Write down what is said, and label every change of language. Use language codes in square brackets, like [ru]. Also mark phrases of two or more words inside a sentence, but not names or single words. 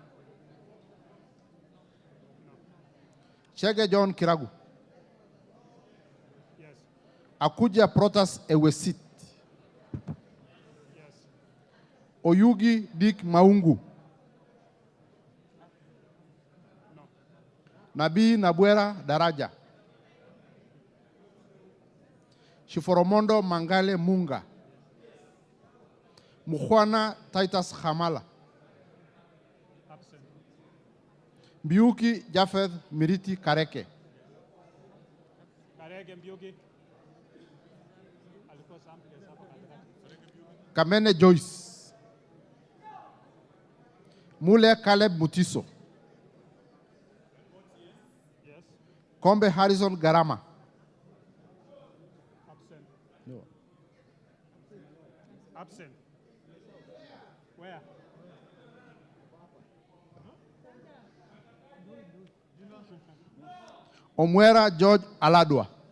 [en] Chege John Kiragu. Yes. Akuja Protas Ewesit. Yes. Oyugi Dick Maungu. No. Nabii Nabwera Daraja. Shiforomondo Mangale Munga. Mukhwana Titus Hamala. Absent. Biuki Jafeth Miriti Kareke. Karege Mbiuki. [sw] Alikuwa sample hapa katikati. [en] Kamene Joyce. Mule Caleb Mutiso. Yes. Kombe Harrison Garama. Absent. Absent. Where? Omwera George Aladwa.